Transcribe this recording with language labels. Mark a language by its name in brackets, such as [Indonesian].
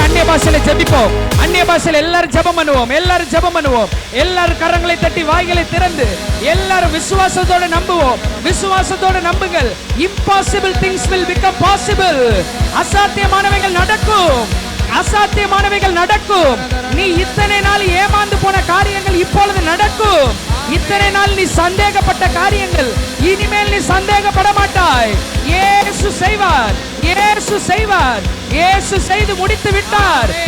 [Tamil] பாஷையில ஜெபிப்போம். அந்நிய பாஷையில எல்லாரும் ஜெபம் பண்ணுவோம். எல்லாரும் ஜெபம் பண்ணுவோம். எல்லாரும் கரங்களை தட்டி வாய்களை திறந்து எல்லாரும் விசுவாசத்தோட நம்புவோம். விசுவாசத்தோட நம்புங்கள். [English] impossible things will become possible. [Tamil] அசாத்தியமானவைகள் நடக்கும். அசாத்தியமானவைகள் நடக்கும். நீ இத்தனை நாள் ஏமாந்து போன காரியங்கள் இப்பொழுது நடக்கும். இத்தனை நாள் நீ சந்தேகப்பட்ட காரியங்கள் இனிமேல் நீ சந்தேகப்பட மாட்டாய். இயேசு செய்வார். இயேசு செய்வார். இயேசு செய்து முடித்து விட்டார்.